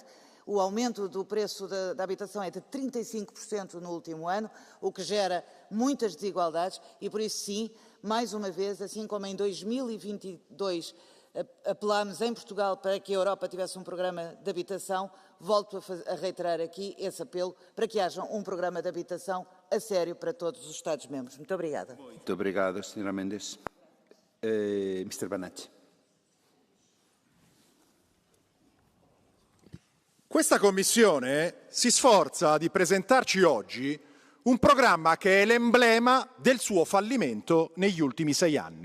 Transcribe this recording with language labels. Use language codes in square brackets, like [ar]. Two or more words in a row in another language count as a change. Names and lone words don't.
[pt] O aumento do preço da habitação é de 35% no último ano, o que gera muitas desigualdades e, por isso, sim, mais uma vez, assim como em 2022 apelámos em Portugal para que a Europa tivesse um programa de habitação, volto a reiterar aqui esse apelo para que haja um programa de habitação a sério para todos os Estados-membros. Muito obrigada. Muito obrigado, senhora Mendes. Mr. Banacci. [it] Questa Commissione si sforza di presentarci oggi un programma che è l'emblema del suo fallimento negli ultimi 6 anni.